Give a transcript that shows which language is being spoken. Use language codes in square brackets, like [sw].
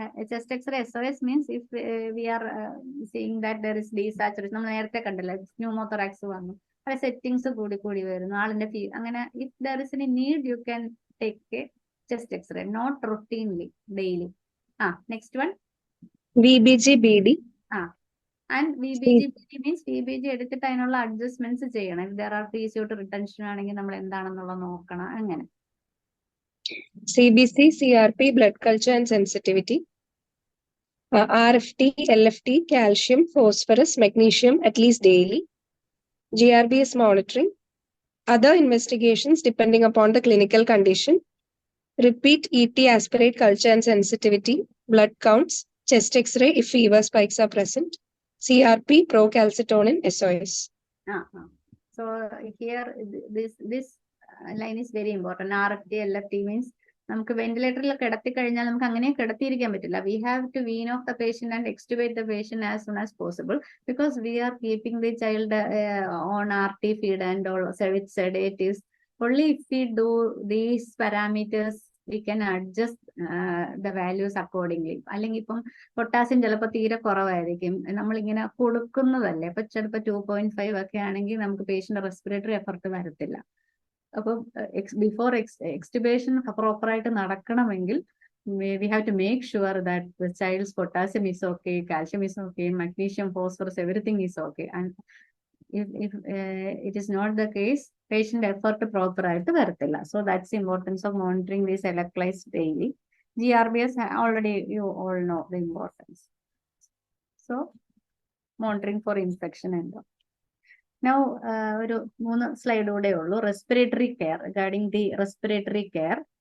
[en] chest X-ray SOS means if we are seeing that there is desaturation. [ml] നമ്മൾ നേരത്തെ കണ്ടല്ലോ, pneumothorax വന്നു, പല സെറ്റിങ്സ് കൂടി വരുന്നു, ആളിന്റെ അങ്ങനെ. [en] if there is any need you can take a chest X-ray, not routinely, daily. Next one. VBG BD. And VBG means [ml] VBG എടുത്തിട്ട് അതിനുള്ള അഡ്ജസ്റ്റ്മെന്റ്സ് ചെയ്യണം. [en] if there are PCO2 retention [ml] ആണെങ്കിൽ നമ്മൾ എന്താണെന്നുള്ളത് നോക്കണം. അങ്ങനെ [en] CBC, CRP, blood culture and sensitivity. RFT, LFT, calcium, phosphorus, magnesium at least daily. GRBS monitoring. Other investigations depending upon the clinical condition. Repeat ET, aspirate, culture and sensitivity, blood counts, chest X-ray if fever spikes are present, CRP, procalcitonin, SOS. So here this line is very important. [ml] RFT, LFT means നമുക്ക് വെന്റിലേറ്ററിൽ കിടത്തി കഴിഞ്ഞാൽ നമുക്ക് അങ്ങനെ കിടത്തിയിരിക്കാൻ പറ്റില്ല. [en] We have to wean off the patient and extubate the patient as soon as possible because we are keeping the child on RT feed and all with sedatives. Only if we do these parameters we can adjust the values accordingly. [ml] അല്ലെങ്കിൽ ഇപ്പം potassium ചിലപ്പോൾ തീരെ കുറവായിരിക്കും, നമ്മളിങ്ങനെ കൊടുക്കുന്നതല്ലേ, അപ്പൊ ചിലപ്പോൾ 2.5 ഒക്കെ ആണെങ്കിൽ നമുക്ക് പേഷ്യന്റ് റെസ്പിറേറ്ററി എഫർട്ട് വരത്തില്ല. അപ്പോൾ ബിഫോർ എക്സ്റ്റുബേഷൻ പ്രോപ്പർ ആയിട്ട് നടക്കണമെങ്കിൽ [en] we have to make sure that the child's potassium is okay, calcium is okay, magnesium, phosphorus, everything is okay. And if it is not the case, patient effort proper [ml] ആയിട്ട് വരത്തില്ല. [en] So that's the importance of monitoring these electrolytes daily. GRBS already you all know the importance. So monitoring for infection and all. Now [ml] ഒരു 3 slide കൂടെ ഉള്ളൂ. [en] Respiratory care, regarding the respiratory care.